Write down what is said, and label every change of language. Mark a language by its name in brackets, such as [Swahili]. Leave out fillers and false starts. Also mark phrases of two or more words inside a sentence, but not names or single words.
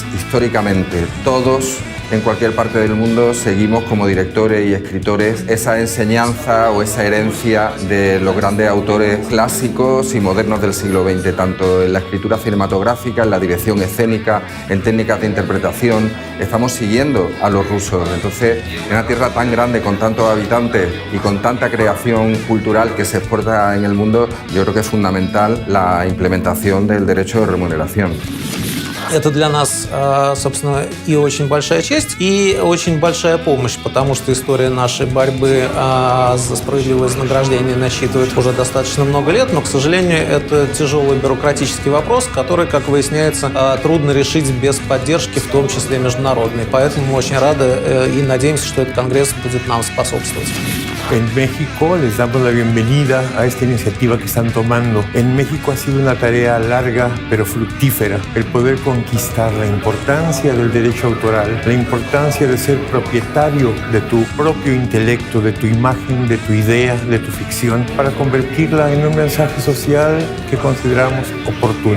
[Spanish] Históricamente, todos en cualquier parte del mundo seguimos como directores y escritores esa enseñanza o esa herencia de los grandes autores clásicos y modernos del siglo XX, tanto en la escritura cinematográfica, en la dirección escénica, en técnicas de interpretación. Estamos siguiendo a los rusos. Entonces, en una tierra tan grande, con tantos habitantes y con tanta creación cultural que se exporta en el mundo, yo creo que es fundamental la implementación del derecho de remuneración. [Russian] Это для нас, собственно, и очень большая честь, и очень большая помощь, потому что история нашей борьбы за справедливое вознаграждение насчитывает уже достаточно много лет, но, к сожалению, это тяжелый бюрократический вопрос, который, как выясняется, трудно решить без поддержки, в том числе международной. Поэтому мы очень рады и надеемся, что этот конгресс будет нам способствовать. [Spanish] En México les damos la bienvenida a esta iniciativa que están tomando. En México ha sido una tarea larga pero fructífera el poder conquistar la importancia del derecho autoral, la importancia de ser propietario de tu propio intelecto, de tu imagen, de tu idea, de tu ficción, para convertirla en un mensaje social que consideramos oportuno.